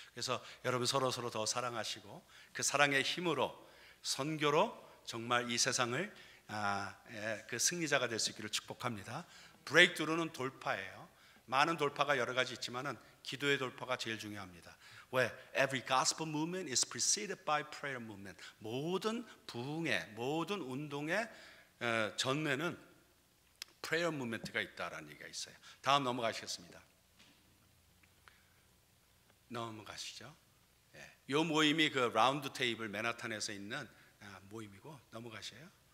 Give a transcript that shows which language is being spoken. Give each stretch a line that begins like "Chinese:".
Korean: 그래서 여러분 서로 더 사랑하시고 그 사랑의 힘으로 선교로 정말 이 세상을 그 승리자가 될 수 있기를 축복합니다. 브레이크트루는 돌파예요. 많은 돌파가 여러 가지 있지만은 기도의 돌파가 제일 중요합니다. 왜?
English: Every gospel movement is preceded by prayer movement.
Korean: 모든 부흥의, 모든 운동의 전면은 prayer movement가 있다라는 얘기가 있어요. 다음 넘어가시겠습니다. 넘어가시죠. 이 모임이 그 라운드 테이블 맨하탄에서 있는 모임이고, 넘어가셔요.